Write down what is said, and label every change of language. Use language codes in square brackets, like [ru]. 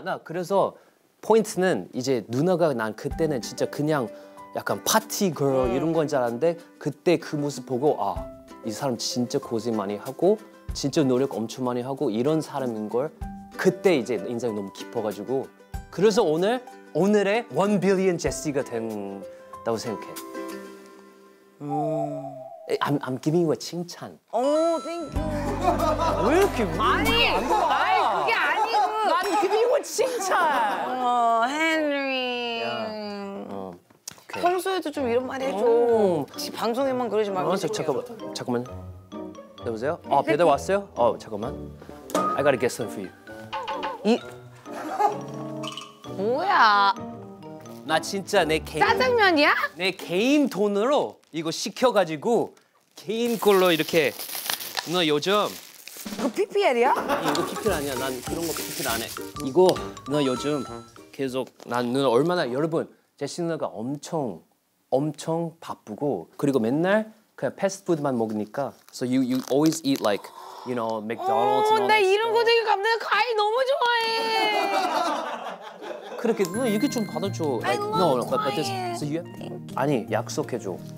[ko] 나 그래서 포인트는 이제 누나가 난 그때는 진짜 그냥 약간 파티 걸 이런 건 줄 알았는데 그때 그 모습 보고 이 사람 진짜 고생 많이 하고 진짜 노력 엄청 많이 하고 이런 사람인 걸 그때 이제 인상이 너무 깊어가지고 그래서 오늘의 1 billion 제시가 된다고 생각해. [en] I'm giving you a 칭찬. Thank you. [ko] 왜 이렇게 아니, 그게 아니고. [en] I'm giving you a 칭찬. [ko] 헨리. [en] 오케이. [ko] 평소에도 좀 이런 말 해줘. 방송에만 그러지 말고. 잠깐만. 여보세요? 배달 왔어요? 잠깐만. [en] I gotta get some for you. [ko] 뭐야? 나 진짜 내 짜장면이야? 개인 돈으로 이거 시켜가지고 개인 걸로 이렇게 누나 요즘 이거 PPL이야? 이거 PPL 아니야. 난 그런 거 PPL 안 해. 이거 누나 요즘 계속 난 누나 얼마나 여러분 제시 누나가 엄청 바쁘고 그리고 맨날 그냥 패스트푸드만 먹으니까 [en] so you always eat like you know McDonald's. and all [ko] 나 [en] that [ko] 이런 거 되게 감동. 과일 너무 좋아해. 그렇게 누나 이게 좀 받아줘. [en] I love but this, [ko] 과일. [en] so you have, [ko] 아니 약속해줘.